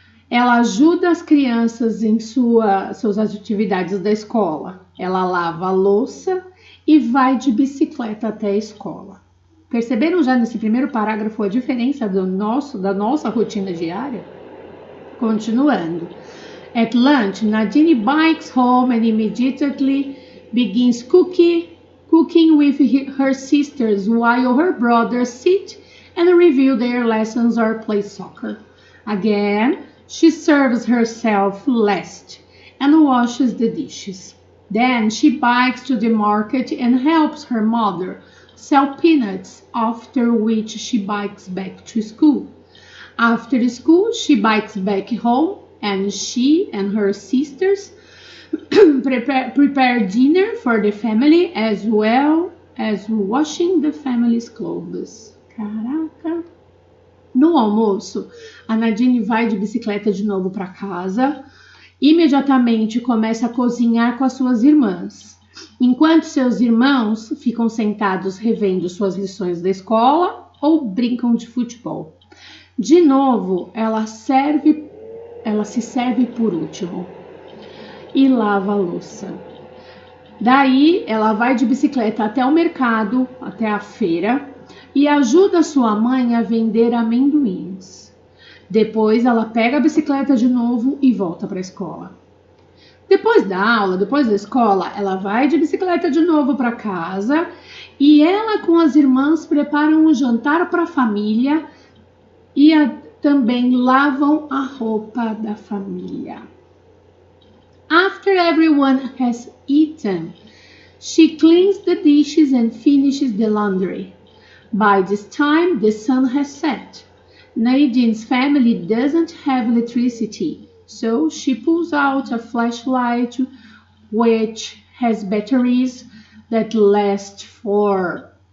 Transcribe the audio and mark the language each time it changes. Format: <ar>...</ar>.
<pt>Ela ajuda as crianças em suas atividades da escola. Ela lava a louça e vai de bicicleta até a escola. Perceberam já nesse primeiro parágrafo a diferença da nossa rotina diária? Continuando.</pt> <en>At lunch, Nadine bikes home and immediately begins cooking with her sisters while her brothers sit and review their lessons or play soccer. Again, she serves herself last and washes the dishes. Then she bikes to the market and helps her mother sell peanuts, after which she bikes back to school. After school, she bikes back home, and she and her sisters prepare dinner for the family, as well as washing the family's clothes.</en> <pt>Caraca! No almoço, a Nadine vai de bicicleta de novo para casa. Imediatamente começa a cozinhar com as suas irmãs, enquanto seus irmãos ficam sentados revendo suas lições da escola ou brincam de futebol. De novo, ela se serve por último e lava a louça. Daí, ela vai de bicicleta até o mercado, até a feira, e ajuda sua mãe a vender amendoins. Depois, ela pega a bicicleta de novo e volta para a escola. Depois da aula, depois da escola, ela vai de bicicleta de novo para casa e ela com as irmãs preparam um jantar para a família e também lavam a roupa da família.</pt> <en>After everyone has eaten, she cleans the dishes and finishes the laundry. By this time, the sun has set. Nadine's family doesn't have electricity, so she pulls out a flashlight which has batteries that last for...</en>